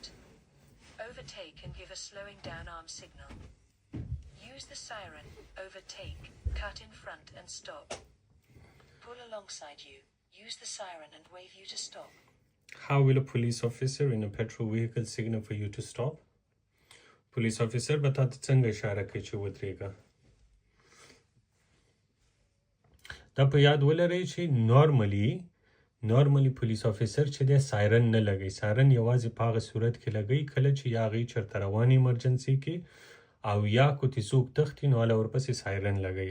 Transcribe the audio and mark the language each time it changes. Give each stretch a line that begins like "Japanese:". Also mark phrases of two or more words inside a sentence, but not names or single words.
English: Overtake and give a slowing down arm signal. Use the siren, overtake, cut in front and stop. Pull alongside you, use the siren and wave you to stop. How will a police officer in a petrol vehicle signal for you to stop? Police officer
Pashto: به تا ته څنګه اشاره کوي چې ودرېږه؟ دا په یاد ولرئ چې نارملی
English: police officer
Pashto: چې دی سایرن نه لګوي. سایرن یوازې په هغه صورت کې لګوي کله چې یا هغې چېرته روان ایمرجنسي کې او یا کوتي څوک تښتي نو هله ورپسې سایرن لګوي.